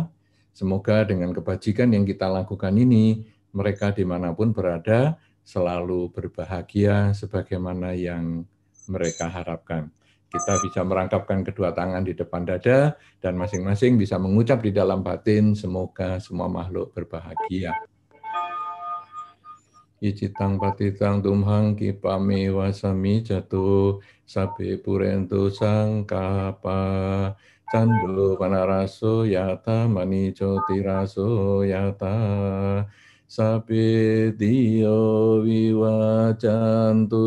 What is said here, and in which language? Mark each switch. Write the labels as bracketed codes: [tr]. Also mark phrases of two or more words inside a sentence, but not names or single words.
[id] Semoga dengan kebajikan yang kita lakukan ini, mereka dimanapun berada, selalu berbahagia sebagaimana yang mereka harapkan. Kita bisa merangkapkan kedua tangan di depan dada, dan masing-masing bisa mengucap di dalam batin, semoga semua makhluk berbahagia. [pi] Icitang patitang tumhang kipami wasami jatuh, sabi purentu sangkapa, candu panaraso yata manico tiraso yata, sabi dio viwacantu